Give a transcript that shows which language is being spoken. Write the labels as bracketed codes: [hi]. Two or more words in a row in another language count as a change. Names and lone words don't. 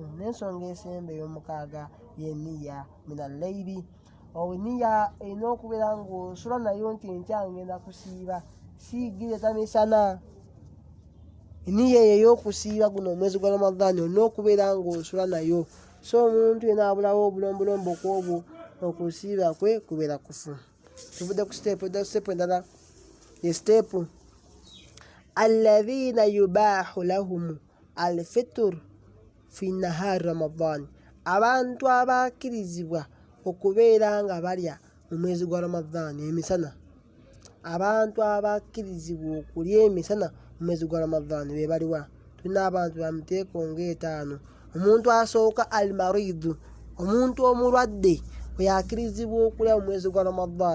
[lg] N'ensonga esemba ey'omukaaga y'enniya minallayiri eniya erina okubeera ng'osula nayo nti enkya ngenda kusiiba siigireeta misana. Eniya eyo ey'okusiiba guno omwezi gwa Ramadhaani olina okubeera ng'osula nayo so omuntu yena abulawo obulombolombo kwobwo okusiiba kwe kubeera kufu. Tuvudde ku step endala ye step [ar] الذين يباح لهم الفطر في نهار رمضان [lg] abantu abakkirizibwa okubeera nga balya mu mwezi gwa Ramadhan emisana. Abantu abakkirizibwa okulya emisana mu mwezi gwa Ramadhan be baliwa? Tulina abantu ba miteeko ng'etaano. Omuntu asooka almaridhu omuntu omulwadde oyo akkirizibwa okulya mu mwezi gwa Ramadhan.